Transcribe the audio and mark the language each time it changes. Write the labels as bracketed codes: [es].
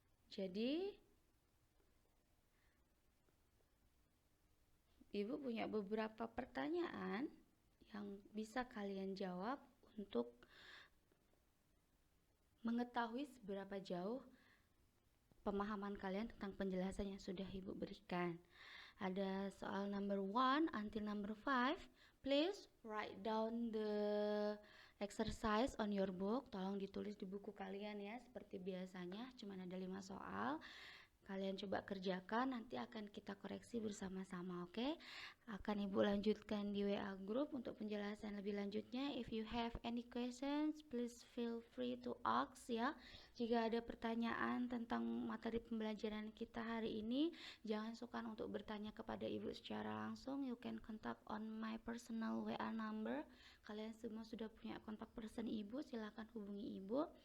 [id] Jadi Ibu punya beberapa pertanyaan yang bisa kalian jawab untuk mengetahui seberapa jauh pemahaman kalian tentang penjelasan yang sudah Ibu berikan. Ada soal [en] number 1 until number 5. Please write down the exercise on your book. [id] Tolong ditulis di buku kalian ya, seperti biasanya. Cuma ada 5 soal. Kalian coba kerjakan, nanti akan kita koreksi bersama-sama, oke? Akan Ibu lanjutkan di WA group untuk penjelasan lebih lanjutnya. [en] If you have any questions, please feel free to ask ya. [id] Jika ada pertanyaan tentang materi pembelajaran kita hari ini, jangan sukar untuk bertanya kepada Ibu secara langsung. [en] You can contact on my personal WA number. [id] Kalian semua sudah punya kontak person Ibu, silakan hubungi Ibu.